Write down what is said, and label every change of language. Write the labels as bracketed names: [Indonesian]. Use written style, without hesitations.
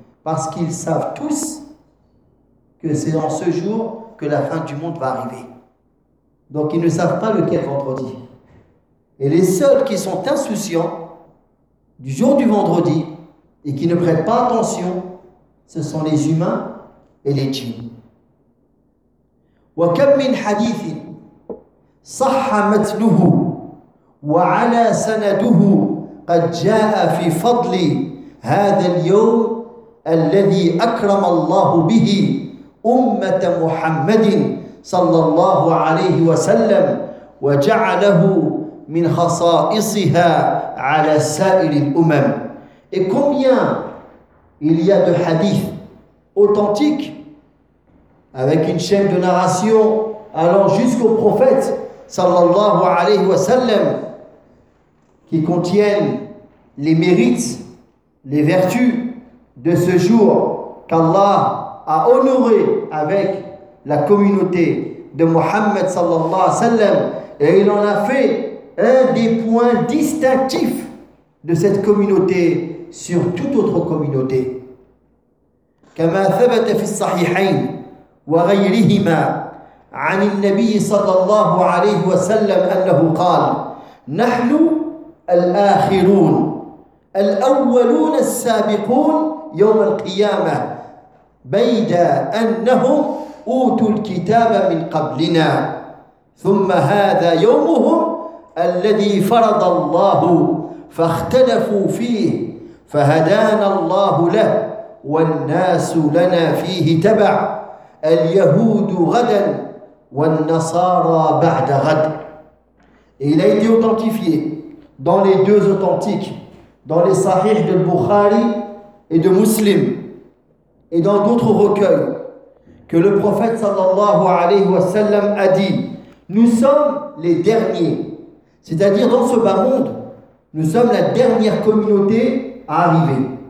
[French] Parce qu'ils savent tous que c'est en ce jour que la fin du monde va arriver. Donc ils ne savent pas lequel vendredi. Et les seuls qui sont insouciants du jour du vendredi et qui ne prêtent pas attention, ce sont les humains et les djinns. [Arabic] وكم من حديث صح متنه وعلى سنده قد جاء في فضل هذا اليوم الذي أكرم الله به أمة محمد صلى الله عليه وسلم وجعله من خصائصها على سائر الأمم. [French] Et combien il y a de hadiths authentiques avec une chaîne de narration allant jusqu'au prophète sallallahu alayhi wa sallam qui contiennent les mérites, les vertus de ce jour qu'Allah a honoré avec la communauté de Muhammad sallallahu alayhi wa sallam et il en a fait un des points distinctifs de cette communauté sur toute autre communauté. [Arabic] كما ثبت في الصحيحين وغيرهما عن النبي صلى الله عليه وسلم أنه قال نحن الآخرون الأولون السابقون يوم القيامة بيد أنهم أوتوا الكتاب من قبلنا ثم هذا يومهم الذي فرض الله فاختلفوا فيه فهدانا الله له والناس لنا فيه تبع اليهود غدا والنصارى بعد غد. [French] Il a été authentifié dans les deux authentiques, dans les sahih de Bukhari et de Muslim, et dans d'autres recueils, que le prophète sallallahu alayhi wa sallam a dit nous sommes les derniers, c'est-à-dire dans ce bas monde, nous sommes la dernière communauté à arriver.